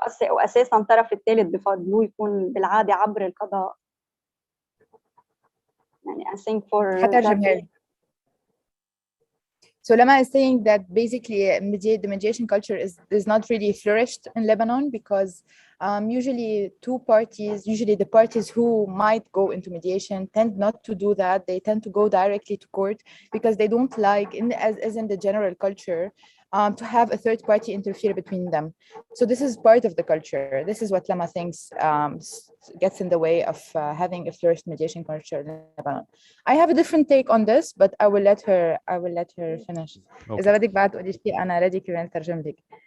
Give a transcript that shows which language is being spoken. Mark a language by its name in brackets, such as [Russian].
[Arabic] وأساساً الطرف الثالث بفضلوه يكون بالعادة عبر القضاء. يعني [English] I think for that. So Lama is saying that basically the mediation culture is not really flourished in Lebanon because usually the parties who might go into mediation tend not to do that. They tend to go directly to court because they don't like, as in the general culture, to have a third party interfere between them. So this is part of the culture. This is what Lama thinks gets in the way of having a flourished mediation culture in Lebanon. I have a different take on this, but I will let her finish. [Arabic] إذا بدك بعد تقولي شيء أنا [English] ready [Arabic] كمان ترجم لك.